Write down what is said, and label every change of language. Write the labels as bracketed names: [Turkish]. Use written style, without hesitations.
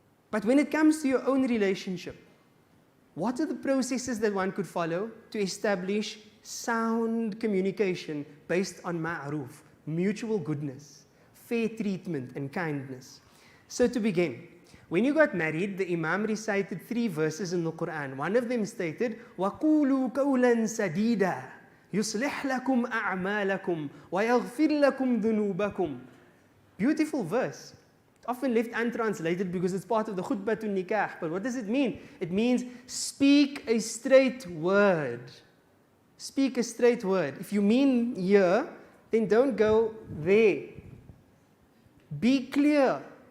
[English] But when it comes to your own relationship, what are the processes that one could follow to establish sound communication based on ma'ruf, mutual goodness, fair treatment and kindness? So to begin, when you got married, the Imam recited 3 verses in the Quran. One of them stated, [Arabic] وَقُولُوا قَوْلًا سَدِيدًا يُصْلِحْ لَكُمْ أَعْمَالَكُمْ وَيَغْفِرْ لَكُمْ ذُنُوبَكُمْ. [English] Beautiful verse. Often left untranslated because it's part of the khutbatun nikah. But what does it mean? It means speak a straight word. Speak a straight word. If you mean here, then don't go there. Be clear.